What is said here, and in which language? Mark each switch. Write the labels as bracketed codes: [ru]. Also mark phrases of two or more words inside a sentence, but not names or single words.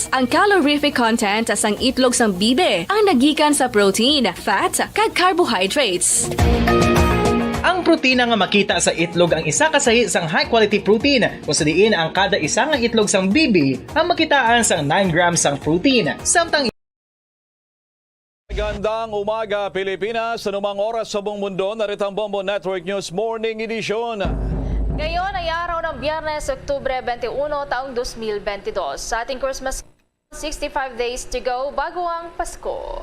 [hil] Ang [en] calorific content [hil] sang itlog sang bibe ang nagikan sa [en] protein, fat, [hil] kag carbohydrates. Ang protina nga makita sa itlog ang isa kasahi sang [en] high quality protein [hil] kung sa diin ang kada isa nga itlog sang bibi ang makitaan sang 9 grams sang protein. Samtang [tl] Magandang umaga Pilipinas, sa anumang oras sa buong mundo, narito ang Bombo Network News Morning Edition. Ngayon ay araw ng Biyernes, Oktubre 21, taong 2022. Sa ating Christmas, [en] 65 days to go [tl] bago ang Pasko.